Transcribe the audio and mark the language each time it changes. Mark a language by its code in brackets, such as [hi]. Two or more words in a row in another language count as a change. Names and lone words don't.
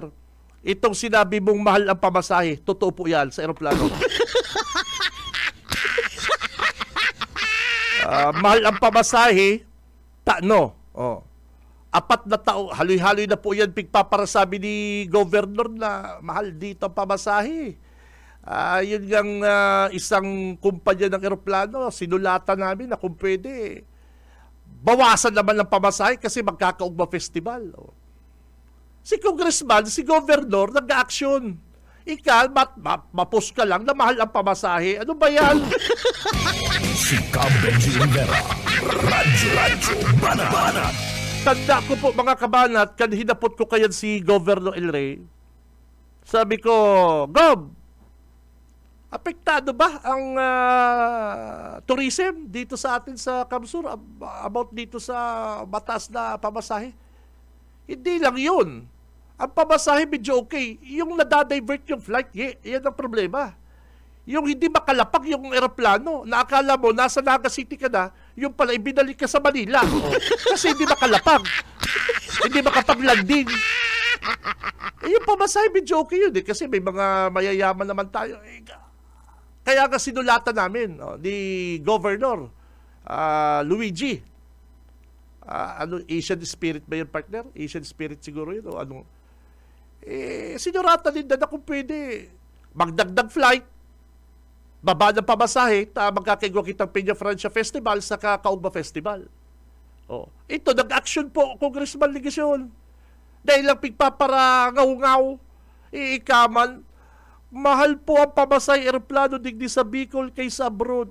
[tl] Itong sinabi mong mahal ang pamasahe, totoo po yan sa eroplano. Mahal ang pamasahe, apat na tao, haloy-haloy na po yan pigpaparasabi ni Governor na mahal dito ang pamasahe. Yun yung isang kumpanya ng eroplano, sinulatan namin na kung pwede, bawasan naman ang pamasahe kasi magkakaugma festival. Si Congressman, si Governor, nag-action. Ikaw, mapos ka lang na mahal ang pamasahe. Ano ba yan? Si Benji Rivera, Radyo Banat. [bik] Tanda ko po mga kabanat, kan hinapot ko kayan si Governor El Rey. [tl] Sabi ko, Gov, apektado ba ang tourism dito sa atin sa Kamsur about dito sa mataas na pamasahe? Hindi lang yun. Ang pamasahe medyo okay. Yung nadadivert yung flight, yan ang problema. Yung hindi makalapag yung eroplano, na akala mo, nasa Naga City ka na, yung pala ibinalik ka sa Manila. Kasi hindi makalapag. Hindi makapag-landing. Yung pamasahe medyo okay yun kasi may mga mayayaman naman tayo. Kaya nga sinulatan namin ni Governor Luigi. Asian Spirit ba yun, partner? Asian Spirit siguro yun. Sinuratan din na kung pwede magdagdag flight, baba ng pamasahe, magkakaigwa kitang Peña Francia Festival sa Kaugma Festival. Ito, nag-action po, Congressman Ligasyon. [bik] Dahil lang pigpaparangaw-ngaw, ikaman, mahal po ang pamasahe eroplano digdi sa Bicol kaysa abroad.